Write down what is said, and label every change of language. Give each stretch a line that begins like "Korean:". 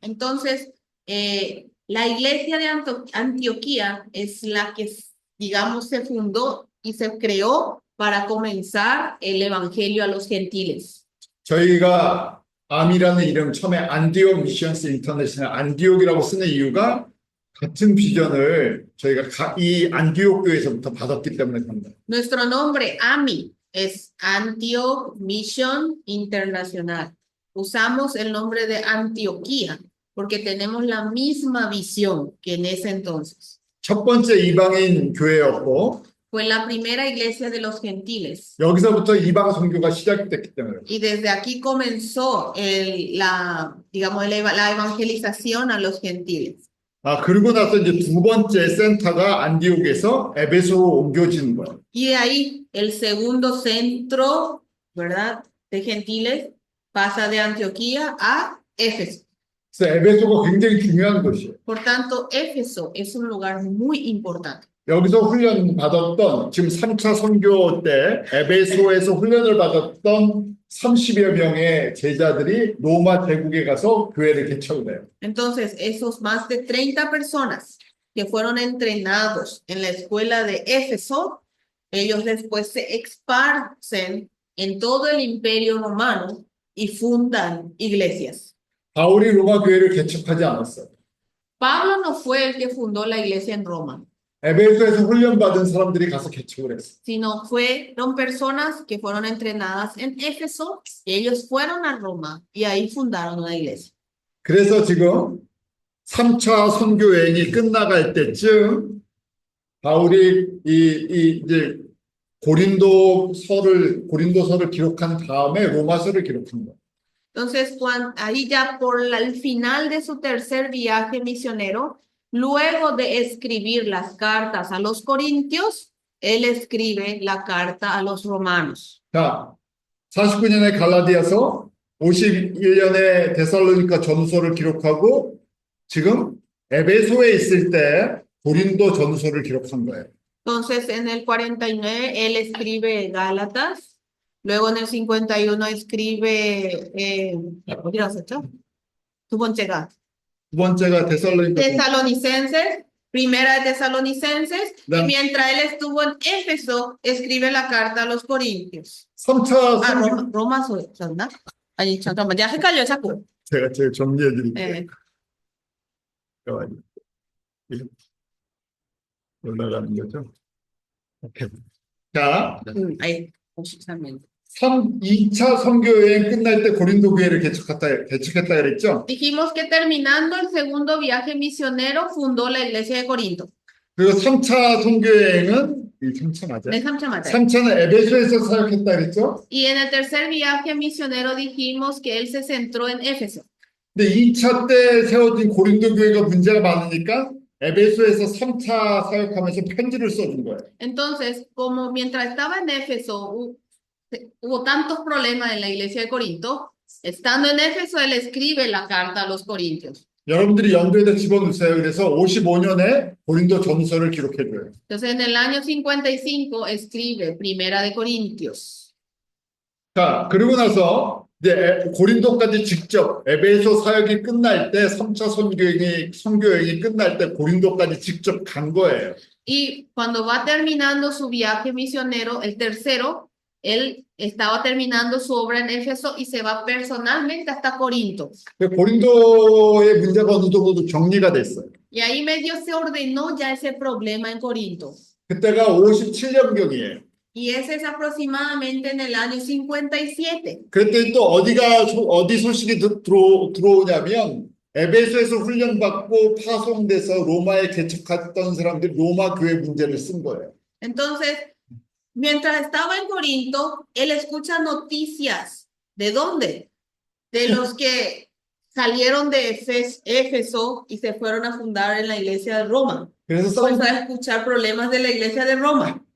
Spanish: Entonces, la iglesia de Antioquía es la que, digamos, se fundó y se creó para comenzar el evangelio a los gentiles.
Korean: 저희가 암이라는 이름 처음에 안디옥 미션스 인터내셔널 안디옥이라고 쓰는 이유가 같은 비전을 저희가 이 안디옥 교회에서부터 받았기 때문에 그런 거예요.
Spanish: Nuestro nombre, AMI, es Antioch Mission Internacional. Usamos el nombre de Antioquía porque tenemos la misma visión que en ese entonces.
Korean: 첫 번째 이방인 교회였고
Spanish: Fue la primera iglesia de los gentiles.
Korean: 여기서부터 이방 선교가 시작됐기 때문에
Spanish: Y desde aquí comenzó la evangelización a los gentiles.
Korean: 그리고 나서 이제 두 번째 센터가 안디옥에서 에베소로 옮겨지는 거예요.
Spanish: Y de ahí el segundo centro, ¿verdad?, de gentiles pasa de Antioquía a Éfeso.
Korean: 그래서 에베소가 굉장히 중요한 곳이에요.
Spanish: Por tanto, Éfeso es un lugar muy importante.
Korean: 여기서 훈련 받았던 지금 3차 선교 때 에베소에서 훈련을 받았던 30여 명의 제자들이 로마 제국에 가서 교회를 개척을 해요.
Spanish: Entonces, esos más de 30 personas que fueron entrenados en la escuela de Éfeso, ellos después se esparcen en todo el imperio romano y fundan iglesias.
Korean: 바울이 로마 교회를 개척하지 않았어요.
Spanish: Pablo no fue el que fundó la iglesia en Roma,
Korean: 에베소에서 훈련받은 사람들이 가서 개척을 했어요.
Spanish: sino fueron personas que fueron entrenadas en Éfeso, y ellos fueron a Roma y ahí fundaron una iglesia.
Korean: 그래서 지금 3차 선교 여행이 끝나갈 때쯤 바울이 이제 고린도서를 기록한 다음에 로마서를 기록한 거예요.
Spanish: Entonces, ahí ya el final de su tercer viaje misionero, luego de escribir las cartas a los corintios, él escribe la carta a los romanos.
Korean: 자, 49년에 갈라디아서, 51년에 데살로니가 전서를 기록하고 지금 에베소에 있을 때 고린도 전서를 기록한 거예요.
Spanish: Entonces, en el 49, él escribe Gálatas, luego en el 51 escribe, ¿qué has hecho? Tu ponchega.
Korean: 두 번째가 데살로니가
Spanish: Tesalonicenses, primera de Tesalonicenses, y
Korean: 네.
Spanish: mientras él estuvo en Éfeso, escribe la carta a los corintios.
Korean: 3차 아, 선교 로마서였나? 아니, 잠깐만, 내가 헷갈려, 자꾸. 제가 정리해 드릴게요. 예. 올라가는 거죠. 오케이. 자, 아이, 53년. 2차 선교 여행 끝날 때 고린도 교회를 개척했다 그랬죠.
Spanish: Dijimos que terminando el segundo viaje misionero, fundó la iglesia de Corinto.
Korean: 그리고 3차 선교 여행은 이 3차 맞아요. 네, 3차 맞아요. 3차는 에베소에서 사역했다 그랬죠.
Spanish: Y en el tercer viaje misionero dijimos que él se centró en Éfeso.
Korean: 근데 2차 때 세워진 고린도 교회가 문제가 많으니까 에베소에서 3차 사역하면서 편지를 써준 거예요.
Spanish: Entonces, como mientras estaba en Éfeso, hubo tantos problemas en la iglesia de Corinto, estando en Éfeso, él escribe la carta a los corintios.
Korean: 여러분들이 연도에다 집어넣으세요. 그래서 55년에 고린도 전서를 기록해줘요.
Spanish: Entonces, en el año 55 escribe Primera de Corintios.
Korean: 자, 그리고 나서 이제 고린도까지 직접 에베소 사역이 끝날 때 3차 선교여행이 끝날 때 고린도까지 직접 간 거예요.
Spanish: Y cuando va terminando su viaje misionero, el tercero, él estaba terminando su obra en Éfeso y se va personalmente hasta Corinto.
Korean: 고린도의 문제가 어느 정도 정리가 됐어요.
Spanish: Y ahí medio se ordenó ya ese problema en Corinto.
Korean: 그때가 57년경이에요.
Spanish: Y ese es aproximadamente en el año 57.
Korean: 그때 또 어디 소식이 들어오냐면 에베소에서 훈련받고 파송돼서 로마에 개척했던 사람들이 로마 교회 문제를 쓴 거예요.
Spanish: Entonces, mientras estaba en Corinto, él escucha noticias. ¿De dónde? De los que salieron de Éfeso y se fueron a fundar en la iglesia de Roma.
Korean: 그래서
Spanish: Comenzó a escuchar problemas de la iglesia de Roma.